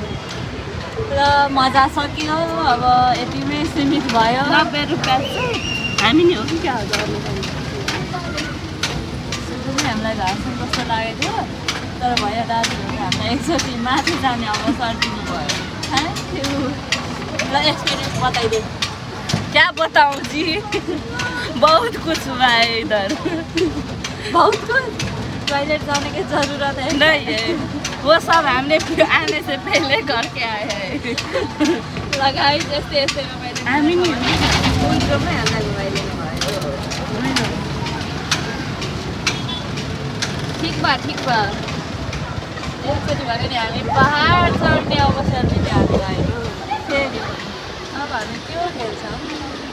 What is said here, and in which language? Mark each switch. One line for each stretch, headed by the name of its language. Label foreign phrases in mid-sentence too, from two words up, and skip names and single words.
Nepali: र मजा सकियो अब यतिमै सीमित भयो 90 रुपियाँ हामी नि हो कि क्या हामीलाई घरसम्म कस्तो लागेको थियो तर भयो दाजुहरूले हामीलाई एकचोटि माथि जाने अवसर दिनुभयो
English: thank you
Nepali: र एक्सपिरियन्स बताइदियो
Hindi: क्या बताऊँ जी बहुत कुछ हुआ है इधर बहुत कुछ टॉयलेट जाने की जरूरत है नहीं है वो सब हमने आने से पहले करके आए हैं
Nepali: लगाई यस्तै रमाइलो हामी नि उल्टोमै हामीलाई घुमाइदिनु भयो ठिक भयो एकचोटि भयो नि हामी पहाड चढ्ने अवसर पनि हामीलाई फेरि अब हामी त्यो खेल्छौँ